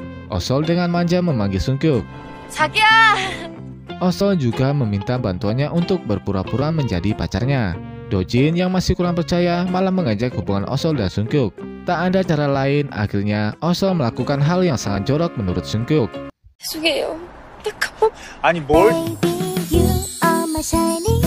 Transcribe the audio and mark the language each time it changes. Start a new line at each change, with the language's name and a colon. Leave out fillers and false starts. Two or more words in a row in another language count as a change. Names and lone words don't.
Indonesian: Osol dengan manja memanggil Sunkyuk.
Korean: 자기야!
Indonesian: Osol juga meminta bantuannya untuk berpura-pura menjadi pacarnya. Dojin yang masih kurang percaya malah mengajak hubungan Osol dan Sunkyuk. Tak ada cara lain, akhirnya Oh-seol melakukan hal yang sangat jorok menurut Jungkook.
Korean: 죄송해요. 딱 한 번. 아니 뭘
English: Baby, you are my shining